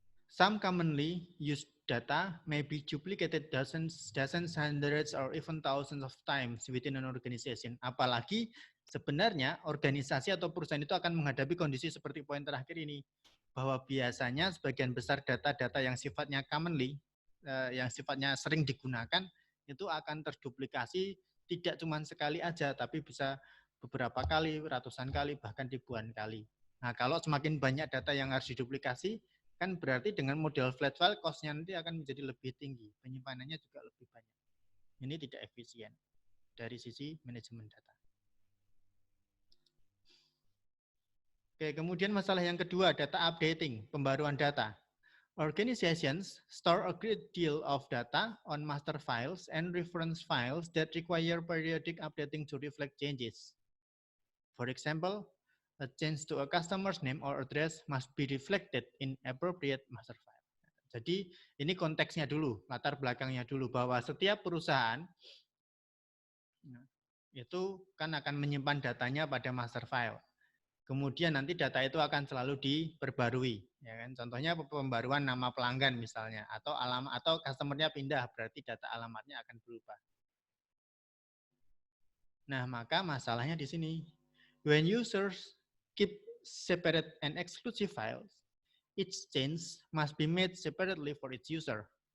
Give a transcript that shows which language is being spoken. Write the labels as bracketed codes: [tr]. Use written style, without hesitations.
[en] Some commonly used data may be duplicated dozens, hundreds, or even thousands of times within an organization. [id] Apalagi sebenarnya organisasi atau perusahaan itu akan menghadapi kondisi seperti poin terakhir ini, bahwa biasanya sebagian besar data-data yang sifatnya commonly, yang sifatnya sering digunakan, itu akan terduplikasi tidak cuma sekali aja, tapi bisa beberapa kali, ratusan kali, bahkan ribuan kali. Nah, kalau semakin banyak data yang harus diduplikasi, kan berarti dengan model flat file cost-nya nanti akan menjadi lebih tinggi, penyimpanannya juga lebih banyak. Ini tidak efisien dari sisi manajemen data. Oke, kemudian masalah yang kedua, data updating, pembaruan data. [en] Organizations store a great deal of data on master files and reference files that require periodic updating to reflect changes. For example, a change to a customer's name or address must be reflected in appropriate master file. [id] Jadi ini konteksnya dulu, latar belakangnya dulu, bahwa setiap perusahaan itu kan akan menyimpan datanya pada master file. Kemudian nanti data itu akan selalu diperbarui, ya kan? Contohnya pembaruan nama pelanggan misalnya, atau alamat atau customernya pindah, berarti data alamatnya akan berubah. Nah, maka masalahnya di sini. [en] When users keep separate and exclusive files, each change must be made separately for each user.